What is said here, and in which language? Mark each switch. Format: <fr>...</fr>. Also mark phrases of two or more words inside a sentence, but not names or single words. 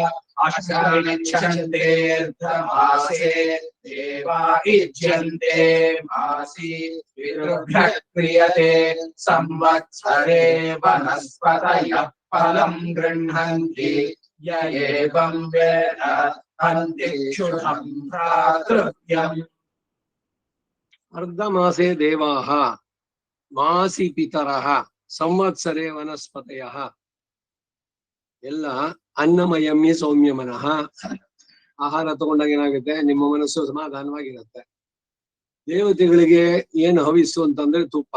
<sa>अशनिच्छन्तेऽर्धमासे देवा इज्यन्ते मासि विरुभ्यः क्रियते संवत्सरे वनस्पतयः फलं गृह्णन्ति य एवं वेद हन्ति क्षुधं भ्रातृव्यम् ಅರ್ಧಮಾಸೆ ದೇವಾಹ ಮಾಸಿ ಪಿತರಃ ಸಂವತ್ಸರೆ ವನಸ್ಪತಯಃ ಎಲ್ಲ ಅನ್ನಮಯಮ್ಯ ಸೌಮ್ಯ ಮನಃ.</sa> <kn>ಆಹಾರ ತಗೊಂಡಾಗ ಏನಾಗುತ್ತೆ, ನಿಮ್ಮ ಮನಸ್ಸು ಸಮಾಧಾನವಾಗಿರುತ್ತೆ. ದೇವತೆಗಳಿಗೆ ಏನು ಹವಿಸ್ಸು ಅಂತಂದ್ರೆ ತುಪ್ಪ.</kn>